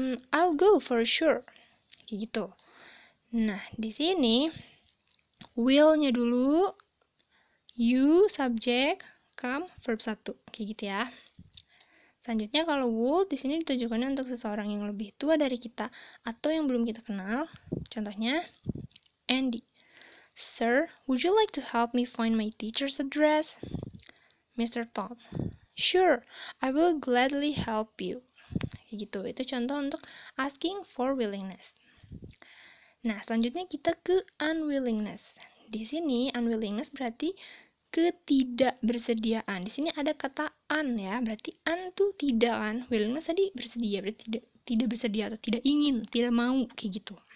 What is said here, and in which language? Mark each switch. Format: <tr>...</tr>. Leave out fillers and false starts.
<en>I'll go for sure.</en> <id>Kayak gitu. Nah, di sini will-nya dulu, you, subjek, come, verb 1. Kayak gitu ya. Selanjutnya kalau would di sini ditujukannya untuk seseorang yang lebih tua dari kita atau yang belum kita kenal. Contohnya Andy.</id> <en>Sir, would you like to help me find my teacher's address? Mr. Tom. Sure, I will gladly help you.</en> <id>Kayak gitu. Itu contoh untuk asking for willingness. Nah, selanjutnya kita ke unwillingness. Di sini unwillingness berarti ketidakbersediaan. Di sini ada kata un ya, berarti un tuh tidak kan. Willingness tadi bersedia, berarti tidak bersedia atau tidak ingin, tidak mau kayak gitu.</id>